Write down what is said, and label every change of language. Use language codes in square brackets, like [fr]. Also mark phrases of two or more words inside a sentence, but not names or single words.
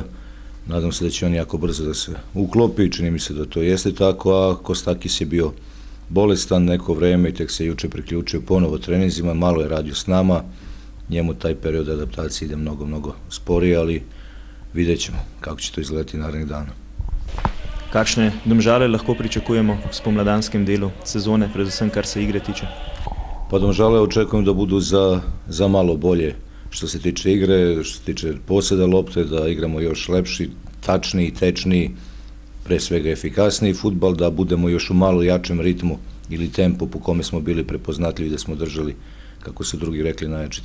[sr] Nadam se da će on jako brzo da se uklopi, čini mi se da to jeste tako, a Kostakis je bio bolestan neko vreme i tek se juče priključio ponovo treninzima, malo je radio s nama, njemu taj period adaptacije ide mnogo sporije, ali vidjet ćemo kako će to izgledati narednih dana. [sl] Kakšne Domžale lahko pričakujemo v spomladanskem delu sezone, predvsem kar se igre tiče? [sr] Pa Domžale očekujem da budu za malo bolje što se tiče igre, što se tiče poseda lopte, da igramo još lepši, tačniji, tečniji, pre svega efikasniji fudbal, da budemo još u malo jačem ritmu ili tempu po kome smo bili prepoznatljivi, da smo držali, kako su drugi rekli, najjači